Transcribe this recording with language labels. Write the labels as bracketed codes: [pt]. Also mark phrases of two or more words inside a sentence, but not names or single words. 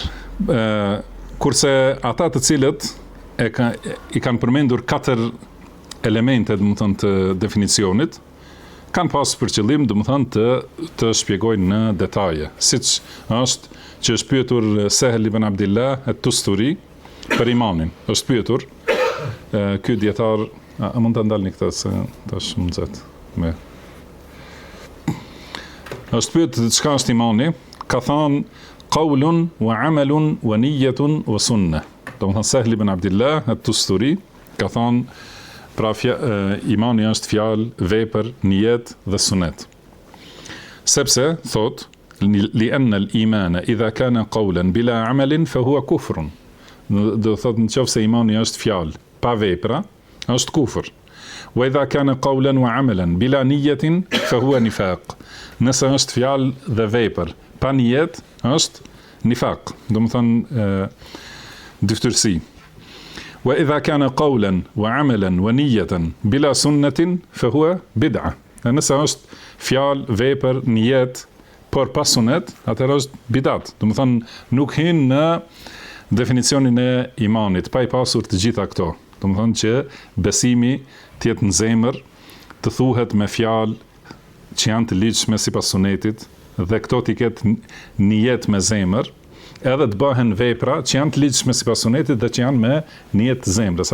[sq] Kurse ata të cilët i kanë përmendur 4 elemente, domethënë të definicionit, kanë pasur për qëllim, domethënë të shpjegojnë në detaje, siç është që është pyetur Sehel ibn Abdillah at-Tusturi për imanin. Është pyetur ky dietar, a mund ta ndalni këtë se tash më nxet me. Është pyetur çka është imani, ka thënë [ar] قول وعمل ونية وسنة. [sq] Domethënë Sehel ibn Abdillah at-Tusturi ka thënë pra imani është fjalë, vepër, nijet dhe sunet. Sepse thot [ar] لأن الإيمان إذا كان قولا بلا عمل فهو كفر. [sq] Do thot nëse imani është fjalë pa vepra, është kufër. [ar] وإذا كان قولا وعملا بلا نية فهو نفاق. [sq] Nëse është fjalë dhe vepër pa nijet, është nifaq. Do të thonë dyftërsi. [ar] وإذا كان قولا وعملا ونية بلا سنة فهو بدعة. [sq] Nëse është fjalë, vepër, nijet, por pa sunet, atëherë është bidat. Do të thonë nuk hin në definicionin e imanit, pa i pasur të gjitha këto. Do të thonë që besimi të jetë në zemër, të thuhet me fjalë që janë të ligjshme sipas sunetit, dhe këto t'i ketë nijet me zemër, edhe të bëhen vepra që janë të ligjshme sipas sunetit dhe që janë me nijet të zemrës.